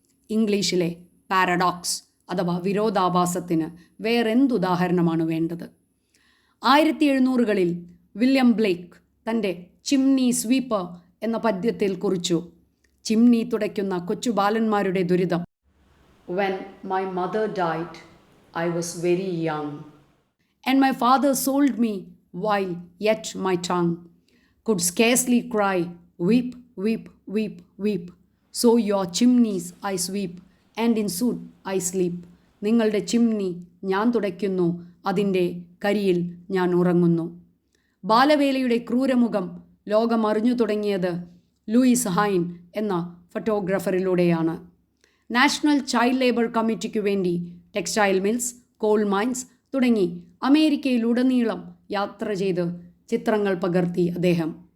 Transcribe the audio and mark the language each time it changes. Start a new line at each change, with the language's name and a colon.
Malayalam: ഇംഗ്ലീഷിലെ പാരഡോക്സ് അഥവാ വിരോധാഭാസത്തിന് വേറെന്തുദാഹരണമാണ് വേണ്ടത്? 1700കളിൽ വില്യം ബ്ലേക്ക് തൻ്റെ ചിമ്നി സ്വീപ്പർ എന്ന പദ്യത്തിൽ കുറിച്ചു: ചിമ്നി തുടയ്ക്കുന്ന കൊച്ചു ബാലന്മാരുടെ ദുരിതം.
English: When my mother died, I was very young, and my father sold me while yet my tongue could scarcely cry, weep, weep, weep, weep. So your chimneys I sweep, and in soot I sleep.
Malayalam: നിങ്ങളുടെ chimney ഞാൻ തുടയ്ക്കുന്നു, അതിൻ്റെ കരിയിൽ ഞാൻ ഉറങ്ങുന്നു. ബാലവേലയുടെ ക്രൂരമുഖം ലോകം അറിഞ്ഞു തുടങ്ങിയത് Luis hind എന്ന ഫോട്ടോഗ്രാഫറിലൂടെയാണ്. National child labour കമ്മിറ്റിക്കു വേണ്ടി ടെക്സ്റ്റൈൽ മിൽസ്, കോൾ മൈൻസ് തുടങ്ങി അമേരിക്കയിലുടനീളം യാത്ര ചെയ്ത് ചിത്രങ്ങൾ പകർത്തി അദ്ദേഹം.